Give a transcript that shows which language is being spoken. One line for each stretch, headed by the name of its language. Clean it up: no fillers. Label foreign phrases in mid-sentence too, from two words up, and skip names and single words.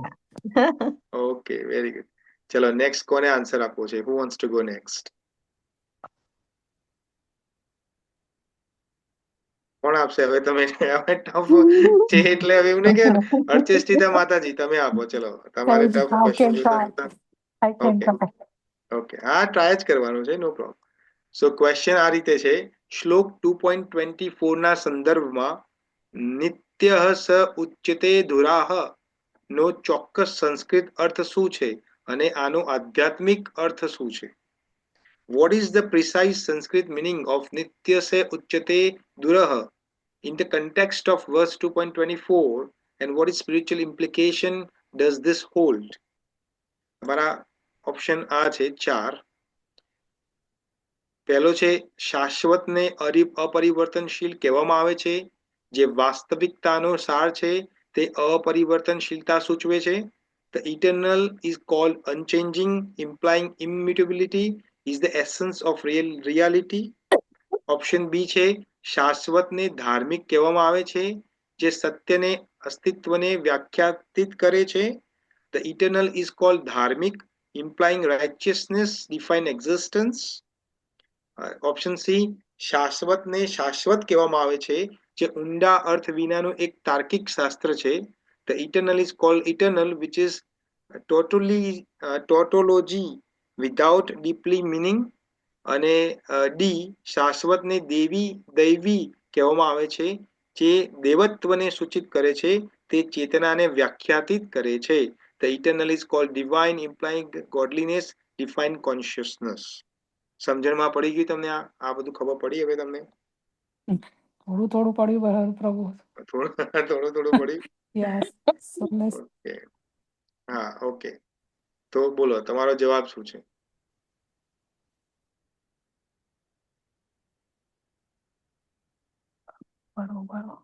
English: Okay, very good.
Gujarati: ચલો નેક્સ્ટ કોને આન્સર આપવો છે?
English: Who wants to go next?
Gujarati: કોણ આપશે હવે? તમે હવે ટફ છે એટલે હવે એવું નહીં કે અર્ચેષ્ટિતા માતાજી તમે આપો. ચલો તમારે ટફ
English: I
Gujarati: ક્વેશ્ચન
English: can
Gujarati: જોતા
English: try.
Gujarati: જોતા.
English: I can
Gujarati: ઓકે
English: try.
Gujarati: ઓકે, હા ટ્રાય જ કરવાનું છે,
English: no problem. so question
Gujarati: આ રીતે છે, શ્લોક 2.24 ના સંદર્ભમાં
Sanskrit: नित्य स उच्यते धुराह
Gujarati: નો ચોક્કસ સંસ્કૃત અર્થ શું છે અને આનો આધ્યાત્મિક અર્થ શું છે?
English: What is the precise Sanskrit meaning of
Sanskrit: नित्य से उच्यते दुराह
English: in the context of verse 2.24, and what is spiritual implication does this hold?
Gujarati: હમારા ઓપ્શન આ છે 4. પહેલો છે શાશ્વતને અપરિવર્તનશીલ કહેવામાં આવે છે, જે વાસ્તવિકતાનો સાર છે, તે અપરિવર્તનશીલતા સૂચવે છે.
English: The eternal is called unchanging, implying immutability is the essence of reality.
Gujarati: ઓપ્શન બી છે શાશ્વતને ધાર્મિક કહેવામાં આવે છે, જે સત્યને અસ્તિત્વને વ્યાખ્યાયિત કરે છે.
English: The eternal is called dharmic, implying righteousness, define existence.
Gujarati: ઓપ્શન સી શાશ્વતને શાશ્વત કહેવામાં આવે છે, જે ઊંડા અર્થ વિનાનું એક તાર્કિક શાસ્ત્ર છે.
English: The eternal is called eternal, which is tautology without deeply meaning.
Gujarati: અને ડી શાશ્વતને દૈવી કહેવામાં આવે છે, જે દેવત્વને સૂચિત કરે છે, તે ચેતનાને વ્યાખ્યાયિત કરે છે.
English: The eternal is called divine, implying godliness, define consciousness.
Gujarati: સમજણમાં પડી ગઈ તમને? આ બધું ખબર પડી હવે તમને? થોડું થોડું પડ્યું પ્રભુ. થોડું થોડું પડ્યું.
English: Yes. So let's
Gujarati: ઓકે, હા, ઓકે. તો બોલો તમારો જવાબ શું છે? બરોબર.